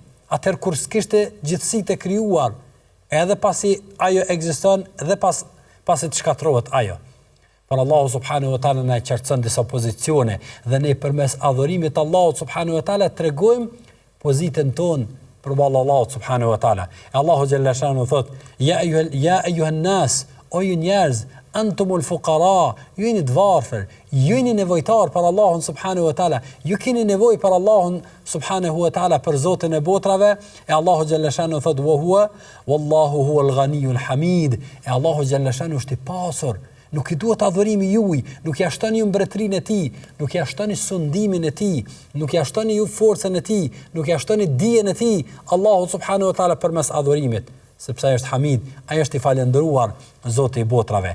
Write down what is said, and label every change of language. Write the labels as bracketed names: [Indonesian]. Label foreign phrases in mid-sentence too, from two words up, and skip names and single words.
[Albanian] Atëherë kur s'kishte gjithësitë e krijuar, edhe pasi ajo ekziston dhe pasi të shkatërrohet ajo. Por Allahu [Arabic] سبحانه وتعالى [Albanian] na qartëson disa pozicione dhe ne përmes adhurimit të Allahut [Arabic] سبحانه وتعالى [Albanian] tregojmë pozitën tonë përballë Allahut [Arabic] سبحانه وتعالى. [Albanian] Allahu [Arabic] جل شأنه [Albanian] thot: [Arabic] "يا أيها الناس, [Albanian] o ju njerëz, [Arabic] أنتم الفقراء, [Albanian] ju jeni të varfër, ju jeni nevojtar për Allahun [Arabic] سبحانه وتعالى, [Albanian] ju keni nevojë për Allahun [Arabic] سبحانه وتعالى, [Albanian] për Zotin e botrave, e Allahu [Arabic] جل شأنه [Albanian] thot [Arabic] والله هو الغني الحميد, [Albanian] e Allahu [Arabic] جل شأنه [Albanian] është i pasur, nuk i duhet adhurimi juaj, nuk ja shtoni ju mbretërinë e tij, nuk ja shtoni sundimin e tij, nuk ja shtoni ju forcën e tij, nuk ja shtoni dijen e tij, Allahu [Arabic] سبحانه وتعالى [Albanian] përmes adhurimit, sepse ai është Hamid, ai është i falendëruar, Zoti i botrave.